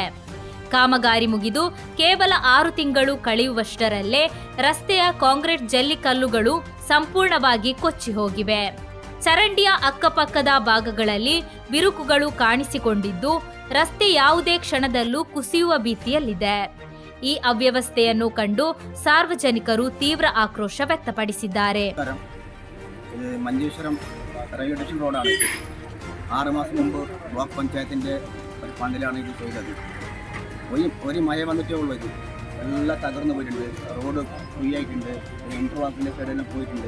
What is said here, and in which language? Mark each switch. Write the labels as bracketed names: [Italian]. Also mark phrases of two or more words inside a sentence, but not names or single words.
[Kannada] ಕಾಮಗಾರಿ ಮುಗಿದು ಕೇವಲ 6 ತಿಂಗಳು ಕಳೆಯುವಷ್ಟರಲ್ಲೇ ರಸ್ತೆಯ ಕಾಂಕ್ರೀಟ್ ಜಲ್ಲಿಕಲ್ಲುಗಳು ಸಂಪೂರ್ಣವಾಗಿ ಕೊಚ್ಚಿ ಹೋಗಿವೆ. ಚರಂಡಿಯ ಅಕ್ಕಪಕ್ಕದ ಭಾಗಗಳಲ್ಲಿ ಬಿರುಕುಗಳು ಕಾಣಿಸಿಕೊಂಡಿದ್ದು, ರಸ್ತೆ ಯಾವುದೇ ಕ್ಷಣದಲ್ಲೂ ಕುಸಿಯುವ ಭೀತಿಯಲ್ಲಿದೆ. ಈ ಅವ್ಯವಸ್ಥೆಯನ್ನು ಕಂಡು ಸಾರ್ವಜನಿಕರು ತೀವ್ರ ಆಕ್ರೋಶ വ്യക്തಪಡಿಸಿದ್ದಾರೆ. [Malayalam] മഞ്ചേശ്വരം റെയിൽവേ സ്റ്റേഷൻ റോഡാണ്. 6 മാസം മുമ്പ് ബ്ലോക്ക് പഞ്ചായത്തിൻ്റെ ഒരു ഫണ്ടിലാണ് ഇത് ചെയ്തത്. ഒരു മഴ വന്നിട്ടേ ഉള്ളൂ. ഇത് എല്ലാം തകർന്നു പോയിട്ടുണ്ട്. [English] road free [Malayalam] ആയിട്ടുണ്ട്. ഇന്റർവാക്കിൻ്റെ സൈഡെല്ലാം പോയിട്ടുണ്ട്.